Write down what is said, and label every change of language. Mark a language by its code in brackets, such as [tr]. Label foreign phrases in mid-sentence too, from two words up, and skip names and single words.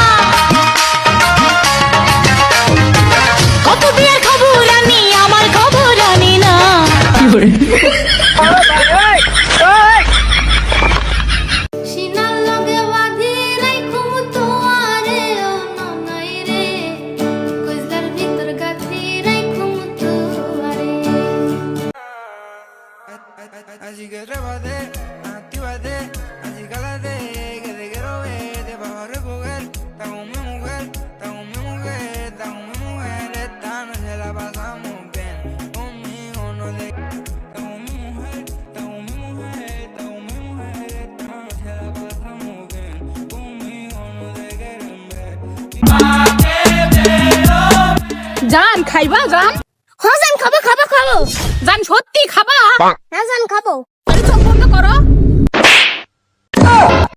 [bn] কত বিয়ার খবর আনি আমার খবর আনি না। [ctg] সিনার লগে বাঁধি রাইখুম তোয়ারে ও ননাই রে, কইজার ভিতর গাথি রাইখুম তোয়ারে। [es] Así que trépate, actívate, así cálate, que te quiero ver, te vas a recoger. Está con mi mujer, está con mi mujer, está con mi mujer. Esta noche la pasamos bien, conmigo no te. Está con mi mujer, está con mi mujer, está con mi mujer. Esta noche la pasamos bien, conmigo no te quieren ver. [bn] জান খাইবা জান? হ্যাঁ জান খাবো খাবো খাবো। জান সত্যি খাবা? হ্যাঁ জান খাবো। আরে চোখ বন্ধ করো।